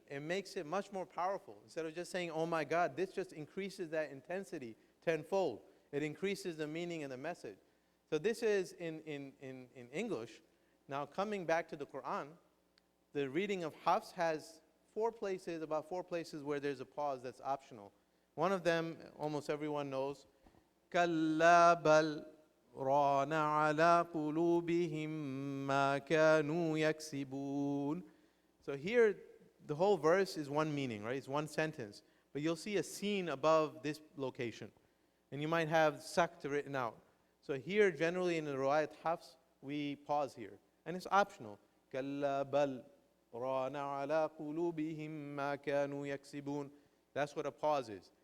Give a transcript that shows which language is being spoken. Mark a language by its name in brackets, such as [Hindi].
[English] It makes it much more powerful. Instead of just saying, oh my God, this just increases that intensity tenfold. It increases the meaning and the message. So this is in English. Now coming back to the Quran, the reading of Hafs has about four places where there's a pause that's optional. [Arabic] One of them, almost everyone knows, كَلَّا بَلْ رَانَ عَلَى قُلُوبِهِمْ مَا كَانُوا يَكْسِبُونَ. [English] So here, the whole verse is one meaning, right? It's one sentence. But you'll see a scene above this location. And you might have sakt written out. So here, generally in the Riwayat Hafs, we pause here. And it's optional. [Arabic] كَلَّا بَلْ رَانَ عَلَى قُلُوبِهِمْ مَا كَانُوا يَكْسِبُونَ. [English] That's what a pause is.